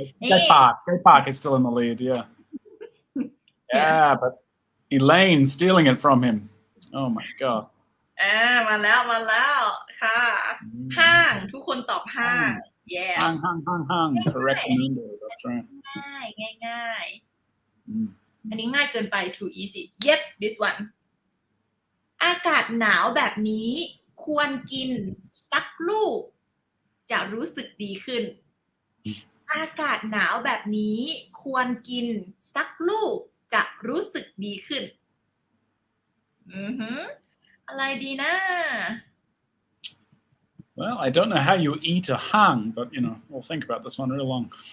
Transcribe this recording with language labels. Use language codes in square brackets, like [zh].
[en] Gai Park is still in the lead, yeah. Yeah, but Elaine stealing it from him. Oh my god. [th] มาแล้วค่ะห้างทุกคนตอบห้าง [en] yes ห้าง correct number that's right [th] ง่ายอันนี้ง่ายเกินไป [en] too easy yep this one [th] อากาศหนาวแบบนี้ควรกินสักลูกจะรู้สึกดีขึ้นอากาศหนาวแบบนี้ควรกินสักลูกจะรู้สึกดีขึ้นอะไรดีนะ [en] Well, I don't know how you eat a hang, but we'll think about this one real long.